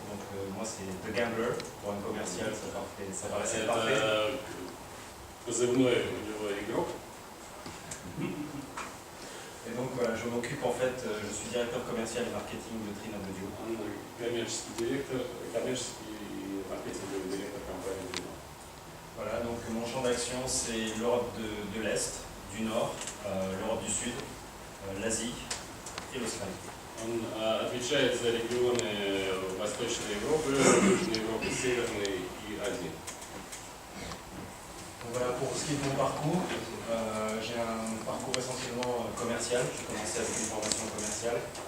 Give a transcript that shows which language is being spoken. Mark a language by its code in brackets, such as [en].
[fr] Donc moi c'est The Gambler, pour un commercial ça paraissait parfait. [ru] Это позывной у него игрок. [fr] Et donc voilà, je m'occupe en fait, je suis directeur commercial et marketing de Trina Audio. [ru] Коммерческий директор, коммерческий маркетинговый директор компании Trina. [fr] Voilà, donc mon champ d'action c'est l'Europe de l'Est, du Nord, l'Europe du Sud, l'Asie et l'Australie. [ru] Он отвечает за регионы Восточной Европы, Южной Европы, Северной и Азии. [fr] Donc voilà, pour ce qui est de mon parcours, j'ai un parcours essentiellement commercial. J'ai commencé avec une formation commerciale.